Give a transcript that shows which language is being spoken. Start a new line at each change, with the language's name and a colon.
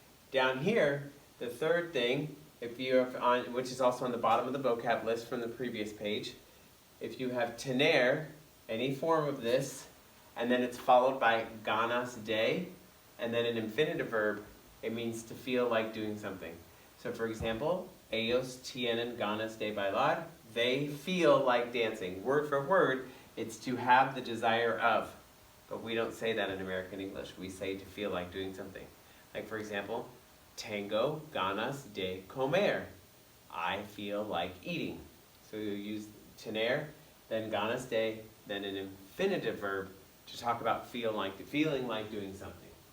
English: Down here, the third thing, if you have which is also on the bottom of the vocab list from the previous page, if you have tener, any form of this, and then it's followed by ganas de, and then an infinitive verb, it means to feel like doing something. So for example,
Spanish: ellos tienen ganas de bailar.
English: They feel like dancing. Word for word, it's to have the desire of. But we don't say that in American English. We say to feel like doing something. Like for example,
Spanish: tengo ganas de comer.
English: I feel like eating. So you use tener, then ganas de, then an infinitive verb to talk about feeling like doing something.